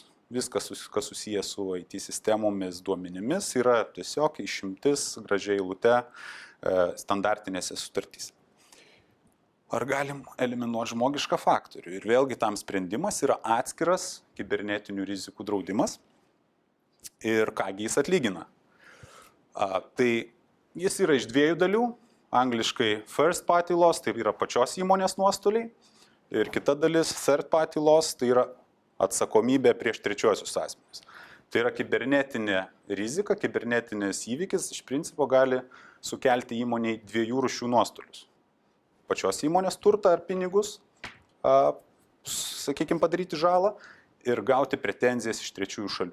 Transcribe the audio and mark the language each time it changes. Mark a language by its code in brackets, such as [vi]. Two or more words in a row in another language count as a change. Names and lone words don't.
[lt] Viskas, kas susijęs su IT sistemomis, duomenimis, yra tiesiog išimtis gražiai eilute standartinėse sutartyse. Ar galim eliminuoti žmogišką faktorių? Ir vėlgi tam sprendimas yra atskiras kibernetinių rizikų draudimas. Ir kągi jis atlygina. Tai jis yra iš 2 dalių. [en] Angliškai first party loss, [lt] tai yra pačios įmonės nuostoliai. Ir kita dalis [en] third party loss, [lt] tai yra atsakomybė prieš trečiuosius asmenis. Tai yra kibernetinė rizika, kibernetinis įvykis iš principo gali sukelti įmoniai 2 rūšių nuostolius. Pačios įmonės turtą ar pinigus, sakykime, padaryti žalą ir gauti pretenzijas iš trečiųjų šalių.